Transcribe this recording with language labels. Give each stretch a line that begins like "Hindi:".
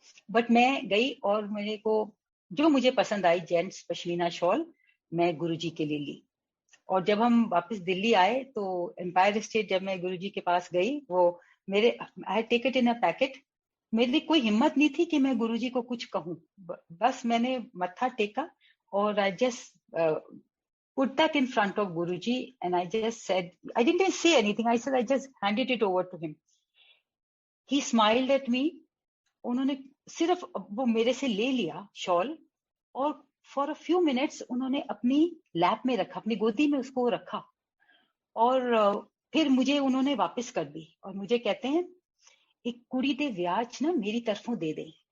Hindi: But मैं गई और मेरे को जो मुझे पसंद आई जेंट्स पश्मीना शॉल, मैं गुरुजी के लिए ली. और जब हम वापस दिल्ली आए तो एम्पायर स्टेट जब मैं गुरुजी के पास गई, वो मेरे,
English: I take it in a packet.
Hindi: मेरी कोई हिम्मत नहीं थी कि मैं गुरुजी को कुछ कहूं. बस मैंने मत्था टेका और
English: I just put that in front of Guruji, and I just said, I didn't say anything. I said, I just handed it over to him. He smiled at me.
Hindi: उन्होंने सिर्फ वो मेरे से ले लिया शॉल, और
English: for a few minutes
Hindi: उन्होंने अपनी लैप में रखा, अपनी गोदी में उसको रखा, और फिर मुझे उन्होंने वापस कर दी.
Punjabi: और मुझे कहते हैं, एक कुड़ी दे व्याज ना मेरी तरफों दे दे.